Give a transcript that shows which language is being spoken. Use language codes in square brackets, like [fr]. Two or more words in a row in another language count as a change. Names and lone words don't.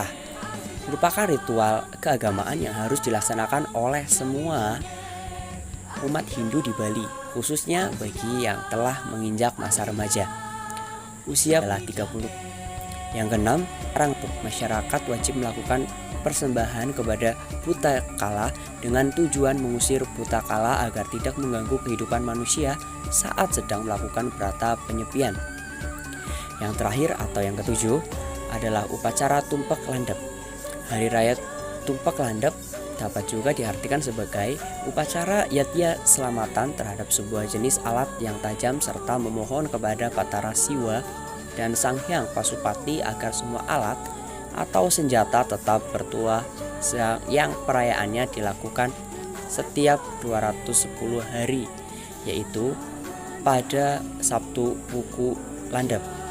[id] Merupakan ritual keagamaan yang harus dilaksanakan oleh semua umat Hindu di Bali, khususnya bagi yang telah menginjak masa remaja. Usia adalah 30. Yang keenam, orang masyarakat wajib melakukan persembahan kepada buta kala dengan tujuan mengusir buta kala agar tidak mengganggu kehidupan manusia saat sedang melakukan berata penyepian. Yang terakhir atau yang ketujuh adalah upacara Tumpek Landep. Hari Raya Tumpek Landep dapat juga diartikan sebagai upacara yatya selamatan terhadap sebuah jenis alat yang tajam serta memohon kepada Batara Siwa dan Sang Hyang Pasupati agar semua alat atau senjata tetap bertuah, yang perayaannya dilakukan setiap 210 hari, yaitu pada Sabtu Wuku Landep.